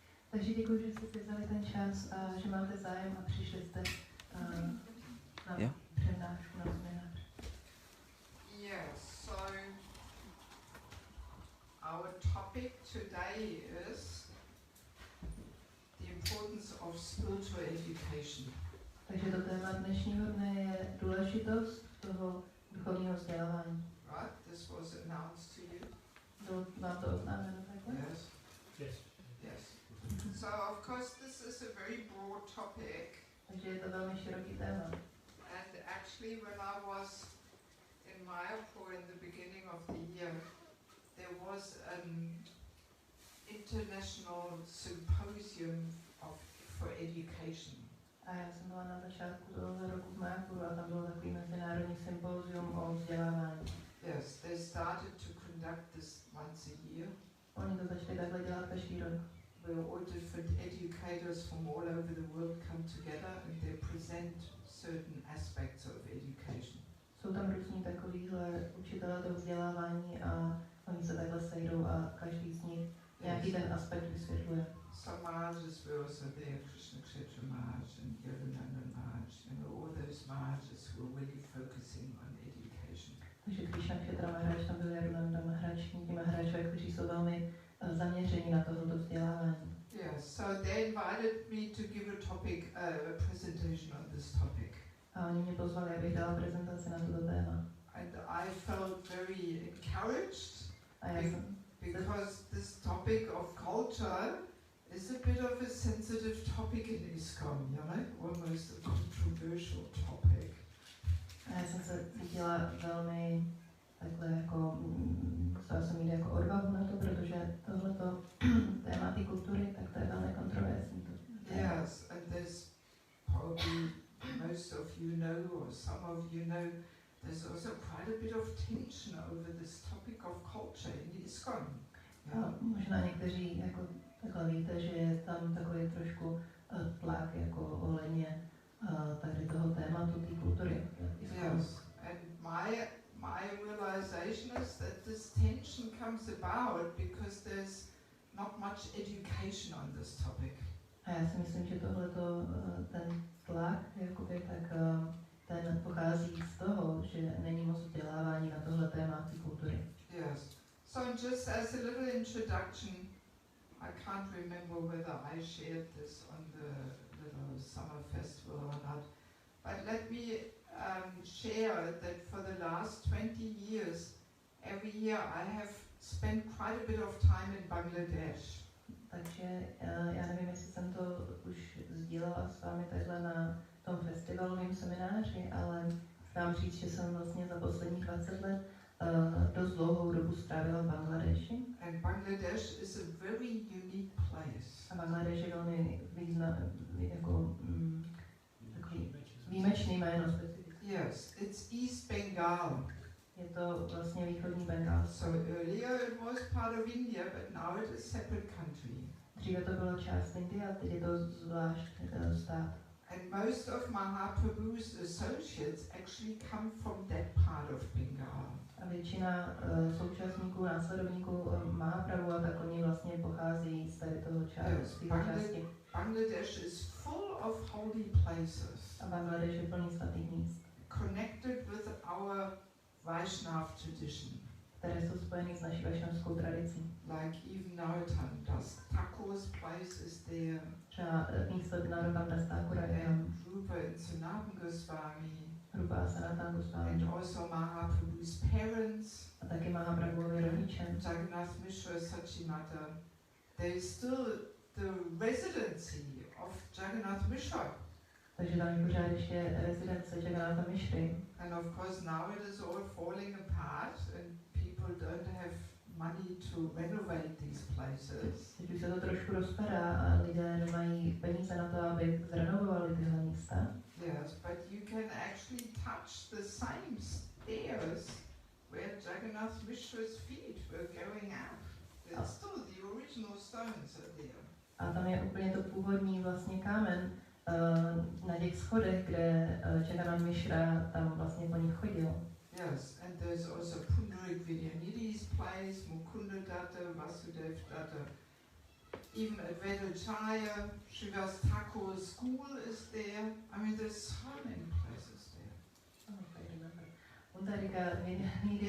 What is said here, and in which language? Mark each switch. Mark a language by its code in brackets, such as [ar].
[cs] Takže děkuji, že jste si vzali ten čas a že máte zájem a přišli jste na přednášku, na seminář. [en] Yes, so our topic today is the importance of spiritual education. [cs] Takže to téma dnešního dne je důležitost toho duchovního vzdělávání. [en] Right? This was announced to you. [cs] Bylo vám to oznámeno takhle? [en] Yes. Yes. Yes. So of course this is a very broad topic. [cs] Takže je to velmi široký téma. [en] And actually when I was in Mayapur in the beginning of the year, there was an international symposium for education. [cs] A já jsem byla na začátku tohoto roku v Mayapuru a tam bylo takový mezinárodní sympózium o vzdělávání. [en] Yes, they started to conduct this once a year. [cs] Oni to začali takhle dělat každý rok. [en] Where all different educators from all over the world come together and they present certain aspects of education. [cs] Jsou tam různí takovýhle učitelé toho vzdělávání a oni se takhle sejdou a každý z nich nějaký ten aspekt vysvětluje. [en] Samaras were also there, Krishna Kshetra Maharaj and Yogananda Maharaj, all those Maharajs who were really focusing on education. [cs] Takže Krishna Kshetra Maharaj, tam byl Yogananda Maharaj, ti Maharajové, kteří jsou velmi zaměření na tohoto vzdělávání. [en] Yes, so they invited me to give a topic, a presentation on this topic. [cs] A oni mě pozvali, abych dala prezentaci na toto téma. [en] And I felt very encouraged because this topic of culture is a bit of a sensitive topic in ISKCON, you know, almost a controversial topic. [cs] A já jsem se cítila velmi takhle jako, musela jsem mít jako odvahu na to, protože tohleto téma té kultury, tak to je velmi kontroverzní. [en] Yes, and there's probably most of you know, or some of you know, there's also quite a bit of tension over this topic of culture in ISKCON. [cs] A možná někteří jako takhle víte, že je tam takový trošku tlak jako ohledně tady toho tématu té kultury. [en] Yes, and my realization is that this tension comes about because there's not much education on this topic. [cs] A já si myslím, že tohleto, ten tlak, jakoby, tak ten pochází z toho, že není moc vzdělávání na tohle téma té kultury. [en] Yes. So just as a little introduction, I can't remember whether I shared this on the little summer festival or not, but let me share that for the last 20 years, every year I have spent quite a bit of time in Bangladesh. [cs] Takže já nevím, jestli jsem to už sdílela s vámi takhle na tom festivalovém semináři, ale chci říct, že jsem vlastně za posledních 20 let dost dlouhou dobu strávila v Bangladeši. [en] And Bangladesh is a very unique place. [cs] A Bangladeš je velmi významný, jako takový výjimečný jméno specifické. [en] Yes, it's East Bengal. [cs] Je to vlastně východní Bengálsko. [en] So earlier it was part of India, but now it is a separate country. [cs] Dříve to byla část Indie a teď je to zvlášť stát. [en] And most of Mahaprabhu's associates actually come from that part of Bengal. [cs] A většina současníků, následovníků Mahaprabhu, tak oni vlastně pochází z tady toho části. [en] Bangladesh is full of holy places. [cs] A Bangladeš je plný svatých míst. [en] Connected with our Vaishnav tradition. [cs] Které jsou spojeny s naší vašnavskou tradicí. [en] Like even Narottam Das. Thakur's place is there. [cs] Třeba místo Narottam Das Thakura je tam. [en] Rupa and Sanatana Goswami. [cs] Rupa a Sanatana Goswami. [en] And also Mahaprabhu's parents. [cs] A taky Mahaprabhuovi rodiče. Jagannath Mishra, Sachimata. [en] There is still the residency of Jagannath Mishra. [cs] Takže tam pořád ještě rezidence Jagannatha Mishry. [en] And of course now it is all falling apart and people don't have money to renovate these places. [cs] Teď už se to trošku rozpadá a lidé nemají peníze na to, aby zrenovovali tyhle místa. [en] Yes, but you can actually touch the same stairs where Jagannath Mishra's feet were going up. It's still the original stones are there. [cs] A tam je úplně to původní vlastně kámen na těch schodech, kde Jagannath Mishra tam vlastně po nich chodil. [en] Yes, and there's also Pundarik Vidyanidhi's place, Mukunda Datta, Vasudev Datta. Even at Vedachaya, Srivas Thakur's school is there. I mean, there's so many places there. Oh, I remember. Pundarika Vidyanidhi.